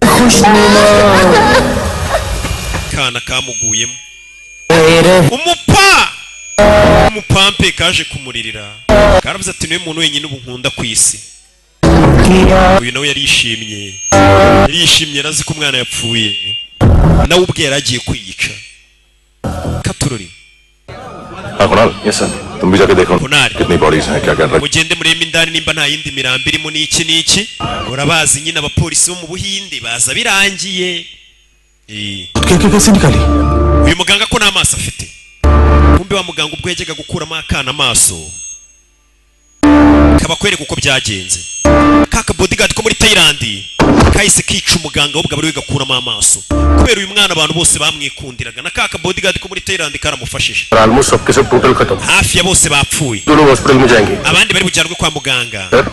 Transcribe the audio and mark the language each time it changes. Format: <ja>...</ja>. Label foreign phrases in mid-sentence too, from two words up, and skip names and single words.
<rw>kana kamuguyemo umupampe kaje kumuririra karavuze ati niwe muntu wenyine ubu nkunda ku isi uyu nawe yarishimye yarazi ko umwana yapfuye nawe ubwe yaragiye kwiyica katurori</rw> <en>yes sir</en> <hi>तुम भी जाके देखो कितनी बॉडीज हैं क्या कर रहे हैं</hi> <rw>mugende mureme indani nimba nta yindi mirambi irimo n'iki urabazi nyine abapolisi bo mu Buhinde baza birangiye uyu muganga ko n'amaso afite kumbe wa muganga ubwo yajyaga gukuramo akana amaso kabakwereka uko byagenze kaka bodyguard ko muri Thailand kahise kica umuganga w'ubwo bari gakuramo amaso kubera uyu mwana abantu bose bamwikundiraga na kaka bodyguard ko muri Thailand karamufashije hafi ya bose bapfuye abandi bari bujyanwe kwa muganga</rw>